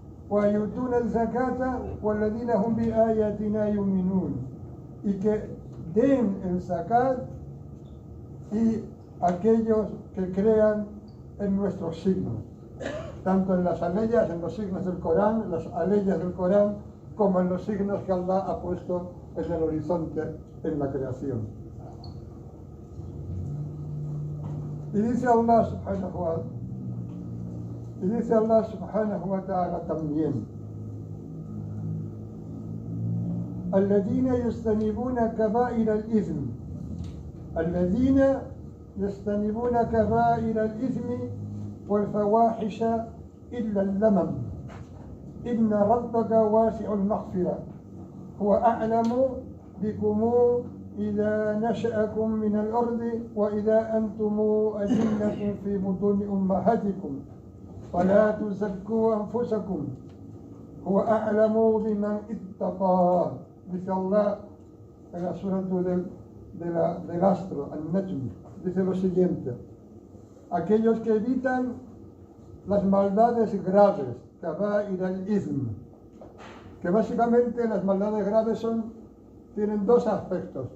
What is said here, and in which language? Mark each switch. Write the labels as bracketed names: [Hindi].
[Arabic] وَيُؤْتُونَ الزَّكَاةَ وَالَّذِينَ هُمْ بِآيَاتِنَا يُؤْمِنُونَ, [Spanish] y que den el zakat y aquellos que crean en nuestros signos, tanto en las aleyas, en los signos del Corán, las aleyas del Corán, como en los signos que Allah ha puesto en el horizonte, en la creación. Y dice Allah subhanahu wa ta'ala también, [Arabic] الذين يجتنبون كبائر الإثم الذين يجتنبون كبائر الإثم والفواحش إلا اللمم إن ربك واسع المغفرة هو أعلم بكم إذا نشأكم من الأرض وإذا أنتم أجنة في بطون أمهاتكم فلا تزكوا أنفسكم هو أعلم بمن اتقى. [Spanish] Dice Allah en la surah del astro, An-Najm, dice lo siguiente: aquellos que evitan las maldades graves, kaba'ir al-ithm, que básicamente las maldades graves tienen dos aspectos.